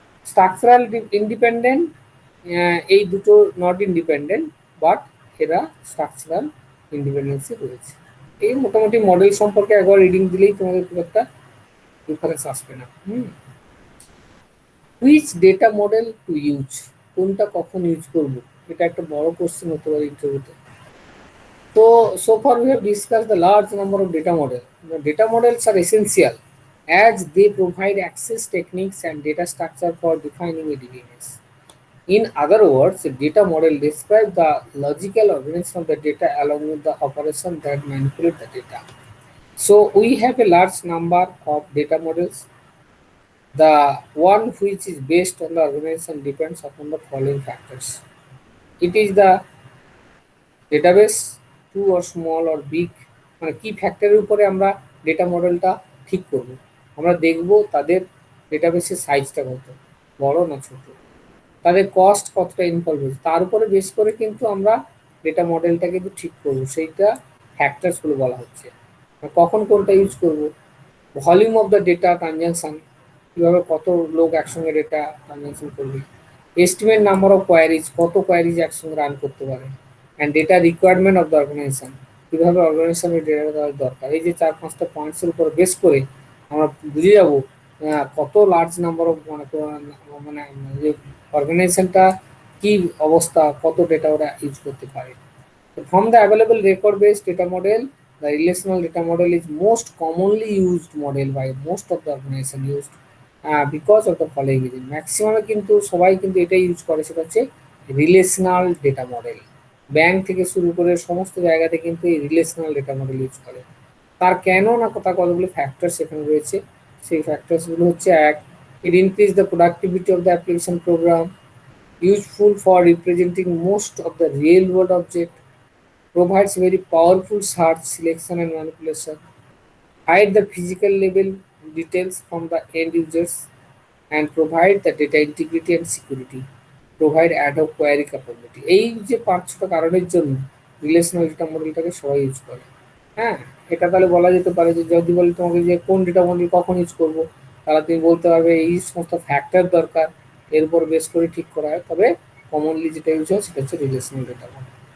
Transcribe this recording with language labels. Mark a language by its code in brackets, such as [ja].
[bn] Structural independent, এই দুটো not independent, but এরা স্ট্রাকচারাল ইন্ডিপেন্ডেন্সি রয়েছে। এই মোটামুটি মডেল সম্পর্কে একবার রিডিং দিলেই তোমাদের খুব একটা ডিফারেন্স আসবে না। [en] which data model to use, [bn] কোনটা কখন ইউজ করবো, এটা একটা বড় কোশ্চেন হতে পারে ইন্টারভিউতে। [en] তো so far we have discussed the large number of data models. The data models are essential as they provide access techniques and data structure for defining a DBMS. In other words, a data model describes the logical organization of the data along with the operation that manipulate the data. So we have a large number of data models. The one which is based on the organization depends upon the following factors. It is the database, too or small or big, [bn] মানে কি ফ্যাক্টরের উপরে আমরা data মডেলটা ঠিক করব। আমরা দেখব তাদের ডেটাবেসের সাইজটা কত, বড় না ছোট, তাদের কস্ট কতটা ইনভলভ হয়েছে, তার উপরে বেস করে কিন্তু আমরা ডেটা মডেলটা কিন্তু ঠিক করব। সেইটা ফ্যাক্টরসগুলো বলা হচ্ছে। কখন কোনটা ইউজ করব, volume of the data transaction, কীভাবে কত লোক একসঙ্গে ডেটা ট্রানজাকশন করবে, এস্টিমেট নাম্বার অফ কোয়ারিজ, কত কোয়ারিজ একসঙ্গে রান করতে পারে, and data requirement of the organisation, কীভাবে অর্গানাইজেশনের ডেটা দেওয়ার দরকার। এই যে 4-5টা পয়েন্টসের উপর বেস করে আমরা বুঝে যাব কত লার্জ নাম্বার অফ মানে যে অর্গানাইজেশনটা কী অবস্থা, কত ডেটা ওরা ইউজ করতে পারে। [en] From the available record-based data model, the relational data model is most commonly used model by most of the organization used because of the following reason. [bn] Maximum কিন্তু সবাই কিন্তু এটা ইউজ করে, সেটা হচ্ছে রিলেশনাল ডেটা মডেল। ব্যাংক থেকে শুরু করে সমস্ত জায়গাতে কিন্তু এই রিলেশনাল ডেটা মডেল ইউজ করে। তার কেন না তার কতগুলো ফ্যাক্টরস এখানে রয়েছে। সেই ফ্যাক্টরসগুলো হচ্ছে, এক, [en] It increase the productivity of the application program, useful for representing most of the real world object, provides very powerful search, selection and manipulation, hide the physical level details from the end users, and provide the data integrity and security, provide ad hoc query capability। [bn] এই যে 5-6টা কারণের জন্য relational data মডেলটাকে সবাই use করে। হ্যাঁ, এটা তাহলে বলা যেতে পারে যে যদি বলে তোমাকে যে কোন ডেটা মডেল কখন ইউজ করবো, তাহলে তুমি বলতে পারবে এই সমস্ত ফ্যাক্টর দরকার, এর উপর বেস করে ঠিক করা হয়। তবে কমনলি যেটা ইউজ হয় সেটা হচ্ছে রিলেশনাল ডেটা মডেল।